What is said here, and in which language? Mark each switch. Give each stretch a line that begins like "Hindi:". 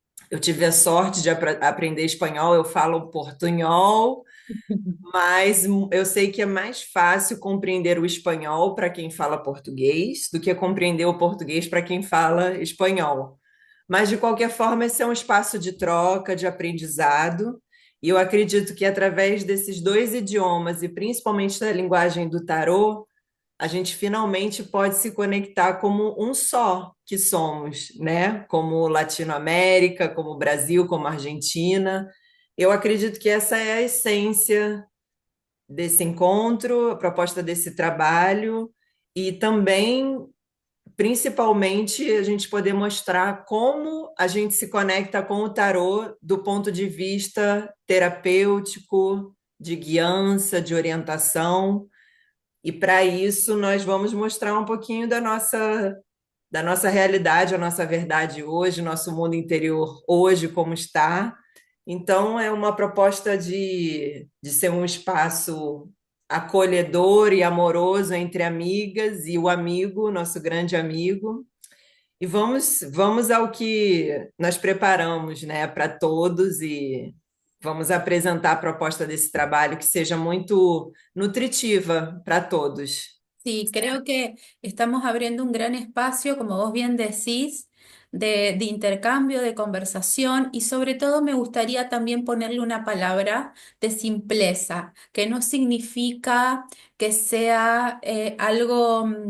Portuguese: Eu tive a sorte de aprender espanhol, eu falo portunhol, mas eu sei que é mais fácil compreender o espanhol para quem fala português do que compreender o português para quem fala espanhol. Mas, de qualquer forma, esse é um espaço de troca, de aprendizado, e eu acredito que através desses dois idiomas, e principalmente da linguagem do tarô, a gente finalmente pode se conectar como um só que somos, né? Como Latinoamérica, como Brasil, como Argentina. Eu acredito que essa é a essência desse encontro, a proposta desse trabalho, e também, principalmente, a gente poder mostrar como a gente se conecta com o tarô do ponto de vista terapêutico, de guiança, de orientação. E para isso, nós vamos mostrar um pouquinho da nossa realidade, a nossa verdade hoje, nosso mundo interior hoje, como está. Então, é uma proposta de ser um espaço acolhedor e amoroso entre amigas e o amigo, nosso grande amigo. E vamos ao que nós preparamos, né, para todos e vamos apresentar a proposta desse trabalho que seja muito nutritiva para todos.
Spanish: sí, creo que estamos abriendo un gran espacio, como vos bien decís, de intercambio, de conversación y sobre todo me gustaría también ponerle una palabra de simpleza, que no significa que sea algo